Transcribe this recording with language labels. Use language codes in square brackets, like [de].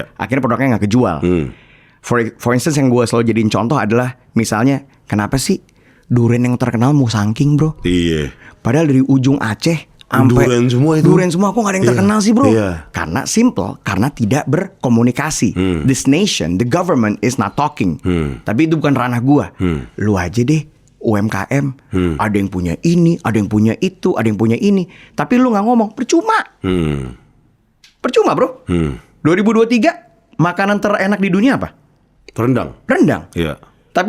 [id] Akhirnya produknya nggak kejual. [en] For instance [id] yang gue selalu jadiin contoh adalah misalnya kenapa sih durian yang terkenal Musangking bro? Iya. Padahal dari ujung Aceh sampai durian semua itu. Durian semua kok gak ada yang terkenal sih bro? Karena simple, karena tidak berkomunikasi. [en] This nation, the government is not talking. [id] Tapi itu bukan ranah gua. Lu aja deh UMKM, ada yang punya ini, ada yang punya itu, ada yang punya ini. Tapi lu gak ngomong, percuma. Percuma bro. 2023 makanan terenak di dunia apa? Rendang. Iya. Tapi